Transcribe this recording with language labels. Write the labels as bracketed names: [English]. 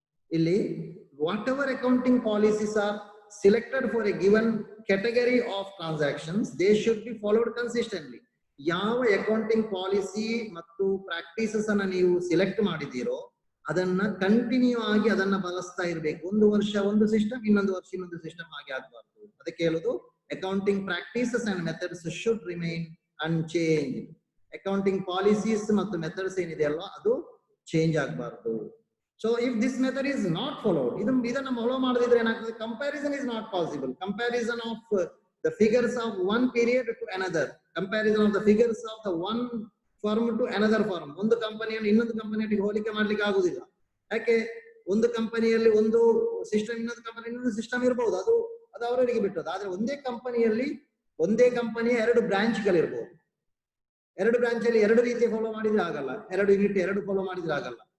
[Kannada] ಇಲ್ಲಿ [English] Whatever accounting policies are selected for a given category of transactions, they should be followed consistently. [Kannada] ಯಾವ accounting policy ಮತ್ತು practices ಅನ್ನ ನೀವು select ಮಾಡಿದ್ದೀರೋ ಅದನ್ನ continue ಆಗಿ ಅದನ್ನ ಬಳಸ್ತಾ ಇರಬೇಕು. ಒಂದು ವರ್ಷ ಒಂದು ಸಿಸ್ಟಮ್, ಇನ್ನೊಂದು ವರ್ಷ ಇನ್ನೊಂದು ಸಿಸ್ಟಮ್ ಆಗಿ ಆಗಬಾರ್ದು. ಅದಕ್ಕೆ ಹೇಳುದು [English] Accounting practices and methods should remain unchanged. [Kannada] Accounting policies ಮತ್ತು ಮೆಥಡ್ಸ್ ಏನಿದೆ ಅಲ್ವಾ, ಅದು ಚೇಂಜ್ ಆಗಬಾರ್ದು. [English] So if this method is not followed, [Kannada] ಇದನ್ನ ಫಾಲೋ ಮಾಡದಿದ್ರೆ ಏನಾಗ್ತದೆ? [English] Comparison is not possible. Comparison of the figures of one period to another, comparison of the figures of the one firm to another firm. [Kannada] ಒಂದು ಕಂಪನಿಯನ್ನು ಇನ್ನೊಂದು ಕಂಪನಿಯೊಟ್ಟಿಗೆ ಹೋಲಿಕೆ ಮಾಡ್ಲಿಕ್ಕೆ ಆಗುದಿಲ್ಲ. ಯಾಕೆ? ಒಂದು ಕಂಪನಿಯಲ್ಲಿ ಒಂದು ಸಿಸ್ಟಮ್, ಇನ್ನೊಂದು ಕಂಪನಿ ಇನ್ನೊಂದು ಸಿಸ್ಟಮ್ ಇರಬಹುದು, ಅದು ಅವರಿಗೆ ಬಿಟ್ಟದ್ದು. ಆದ್ರೆ ಒಂದೇ ಕಂಪನಿಯಲ್ಲಿ ಒಂದೇ ಕಂಪನಿಯ ಎರಡು ಬ್ರಾಂಚ್ಗಳಿರ್ಬೋದು. ಎರಡು ಬ್ರಾಂಚ್ ಅಲ್ಲಿ ಎರಡು ರೀತಿಯ ಫಾಲೋ ಮಾಡಿದ್ರೆ ಆಗಲ್ಲ, ಎರಡು ಯೂನಿಟ್ ಎರಡು ಫಾಲೋ ಮಾಡಿದ್ರೆ ಆಗಲ್ಲ.